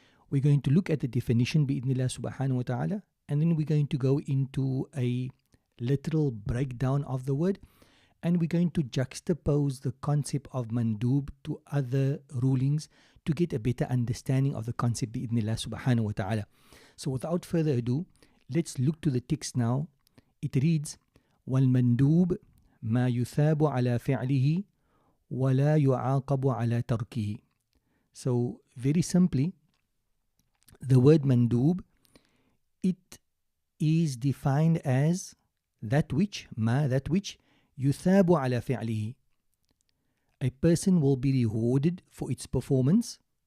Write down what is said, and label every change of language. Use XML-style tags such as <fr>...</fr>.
<en>We're going to look at the definition bi'idhnillah subhanahu wa ta'ala, and then we're going to go into a literal breakdown of the word, and we're going to juxtapose the concept of mandub to other rulings to get a better understanding of the concept bi'idhnillah subhanahu wa ta'ala. So without further ado, let's look to the text now. It reads,</en> <ar>وَالْمَنْدُوبُ مَا يُثَابُ عَلَى فِعْلِهِ وَلَا يُعَاقَبُ عَلَى تَرْكِهِ.</ar> <en>So very simply, the word mandub, it is defined as that which</en> <ar>يُثَابُ عَلَى فِعْلِهِ.</ar> <en>A person will be rewarded for its performance.</en>